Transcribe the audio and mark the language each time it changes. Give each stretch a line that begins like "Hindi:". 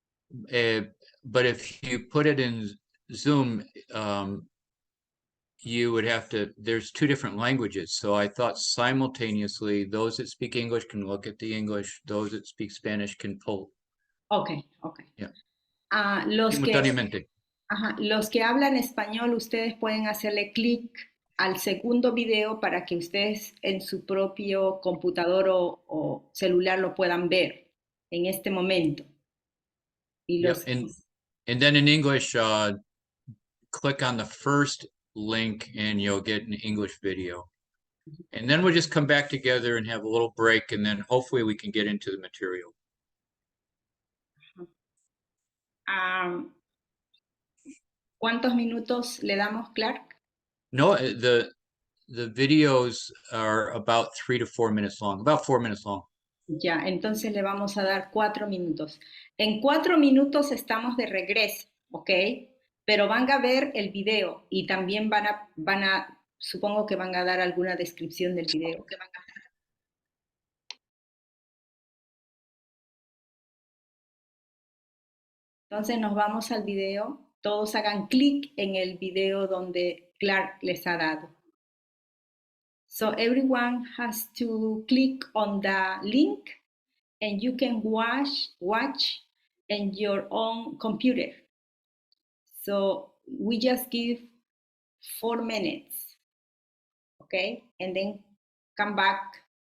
English: But if you put it in Zoom, you would have to, there's 2 different languages. So I thought simultaneously, those that speak English can look at the English, those that speak Spanish can pull. Ok. Yeah.
Spanish: Simultáneamente. Simultáneamente. Los que hablan español, ustedes pueden hacerle clic al segundo video para que ustedes en su propio computador o celular lo puedan ver en este momento. Y
English: Yep.
Spanish: los
English: And then in English, click on the first link and you'll get an English video. And then we'll just come back together and have a little break, and then hopefully we can get into the material.
Spanish: ¿Cuántos minutos le damos, Clark?
English: No, the videos are about 3 to 4 minutes long, about 4 minutes long.
Spanish: Ya, entonces le vamos a dar 4 minutos. En 4 minutos estamos de regreso, ¿ok? Pero van a ver el video y también supongo que van a dar alguna descripción del video. Entonces nos vamos al video. Todos hagan clic en el video donde Clark les ha dado.
English: So everyone has to click on the link and you can watch in your own computer. So we just give 4 minutes, okay? And then come back